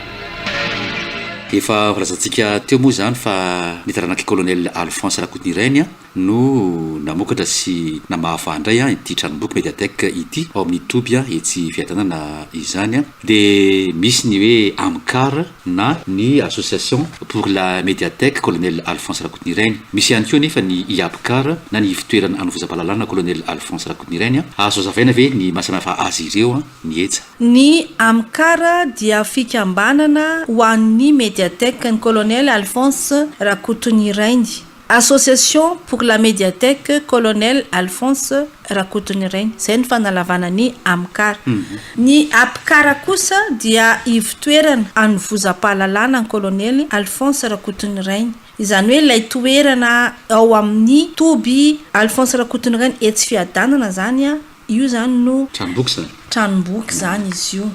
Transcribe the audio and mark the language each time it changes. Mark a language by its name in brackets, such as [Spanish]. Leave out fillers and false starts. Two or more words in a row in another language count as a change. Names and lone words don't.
[Malagasy] Efa volazantsika teo moa zany fa nitaranaky colonel Alphonse Rakotonirainy no namokatra sy namahafandray ity tranomboky médiathèque ity ao amin'ny toby etsy fiadanana izany de misy ny hoe AMCAR na ny [French] association pour la médiathèque [Malagasy] colonel Alphonse Rakotonirainy. Misy ihany koa nefa ny IAPCAR na ny fitoerana anovozam-pahalalana colonel Alphonse Rakotonirainy azo zavaina ve ny masana fa azy ireo ny etsa. Ny AMCAR dia fikambanana ho an'ny médiathèque ny colonel Alphonse Rakotonirainy. [French] Association pour la médiathèque colonel Alphonse Rakotonirainy [Malagasy] zay ny fanalavana ny [French] AMCAR. [Malagasy] Ny APCAR kosa dia ivitoerana anovozam-pahalalana ny colonel Alphonse Rakotonirainy. Izany hoe ilay toerana ao amin'ny toby Alphonse Rakotonirainy etsy fiadanana zany io zany no tranomboky zany izy io.